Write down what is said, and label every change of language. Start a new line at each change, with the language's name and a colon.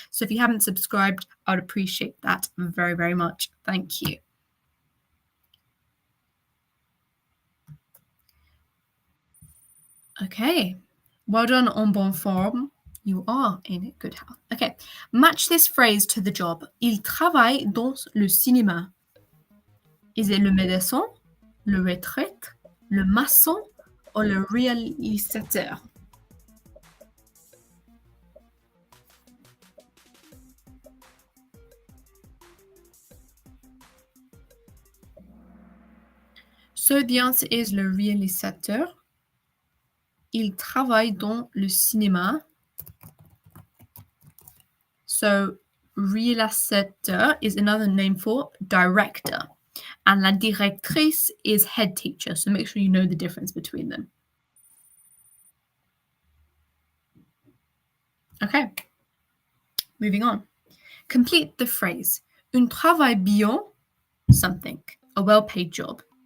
English: So if you haven't subscribed, I would appreciate that very, very much. Thank you. Okay. Well done,
French: en bonne forme.
English: You are in good health. Okay. Match this phrase to the job.
French: Il travaille dans le cinéma.
English: Is it
French: le médecin, le retraite, le maçon,
English: or
French: le réalisateur?
English: So the answer is
French: le réalisateur. Il travaille dans le cinéma.
English: So réalisateur is another name for director. And la directrice is head teacher. So make sure you know the difference between them. Okay. Moving on. Complete the phrase.
French: Un travail bien,
English: something. A well-paid job.